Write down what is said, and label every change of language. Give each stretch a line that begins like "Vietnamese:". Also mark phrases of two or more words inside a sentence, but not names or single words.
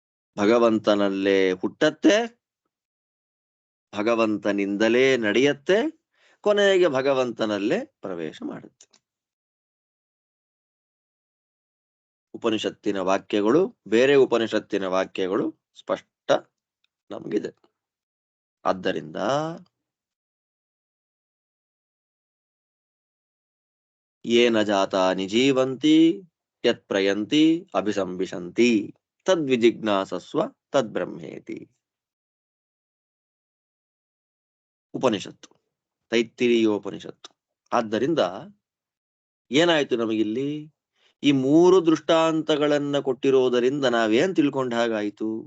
Kannada: ಭಗವಂತನಲ್ಲೇ ಹುಟ್ಟತ್ತೆ, ಭಗವಂತನಿಂದಲೇ ನಡೆಯತ್ತೆ, ಕೊನೆಗೆ ಭಗವಂತನಲ್ಲೇ ಪ್ರವೇಶ ಮಾಡುತ್ತೆ. ಉಪನಿಷತ್ತಿನ ವಾಕ್ಯಗಳು, ಬೇರೆ ಉಪನಿಷತ್ತಿನ ವಾಕ್ಯಗಳು ಸ್ಪಷ್ಟ ನಮಗಿದೆ.
Sanskrit: ಆದ್ದರಿಂದ ಯೇನ ಜಾತಾನಿ ಜೀವಂತಿ ಯತ್ ಪ್ರಯಂತಿ ಅಭಿಸಂಬಿಶಂತಿ ತದ್ವಿಜಿಜ್ಞಾಸಸ್ವ ತದ್ಬ್ರಹ್ಮೇತಿ.
Kannada: ಉಪನಿಷತ್ತು, ತೈತ್ತಿರೀಯೋಪನಿಷತ್ತು. ಆದ್ದರಿಂದ ಏನಾಯ್ತು ನಮಗಿಲ್ಲಿ? ಈ 3 ದೃಷ್ಟಾಂತಗಳನ್ನ ಕೊಟ್ಟಿರೋದರಿಂದ ನಾವೇನ್ ತಿಳ್ಕೊಂಡ ಹಾಗಾಯ್ತು?